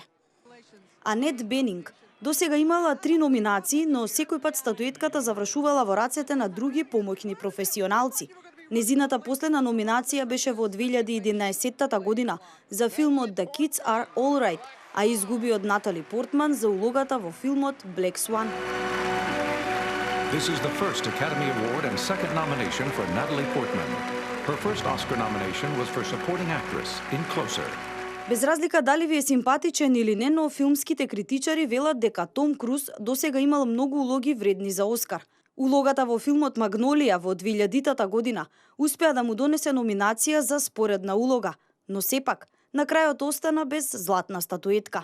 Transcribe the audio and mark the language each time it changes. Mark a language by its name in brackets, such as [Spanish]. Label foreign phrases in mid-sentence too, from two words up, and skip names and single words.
[Macedonian] Анет Бенинг досега имала 3 номинации, но секој пат статуетката завршувала во рацете на други помоќни професионалци. Незината последна номинација беше во 2011 година за филмот The Kids Are Alright, а изгуби од Натали Портман за улогата во филмот Black Swan. [English] This is the first Academy Award and second nomination for Natalie Portman. Her first Oscar nomination was for supporting actress in Closer. [Macedonian] Без разлика дали ви е симпатичен или не, но филмските критичари велат дека Том Круз досега имал многу улоги вредни за Оскар. Улогата во филмот Магнолија во 2000 година успеа да му донесе номинација за споредна улога, но сепак на крајот остана без златна статуетка.